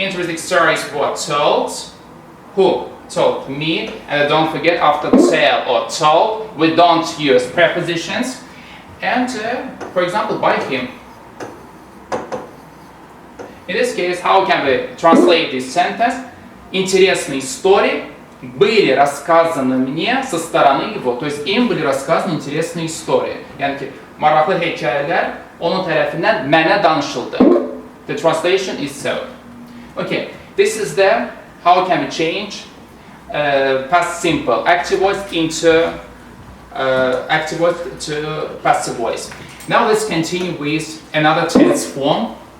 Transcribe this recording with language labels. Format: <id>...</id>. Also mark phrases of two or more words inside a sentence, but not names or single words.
<en>interesting stories were told. Who told? Me. And don't forget, after tell or told, we don't use prepositions. And for example, by him. In this case, how can we translate this sentence?</en> <ru>Интересные истории были рассказаны мне со стороны его. То есть им были рассказаны интересные истории.</ru> <az>Yani ki maraqlı hekayələr onun tərəfindən mənə danışıldı.</az> <en>The translation is so. Okay, this is the how can we change past simple active voice into active voice to passive voice. Now let's continue with another tense form.</en>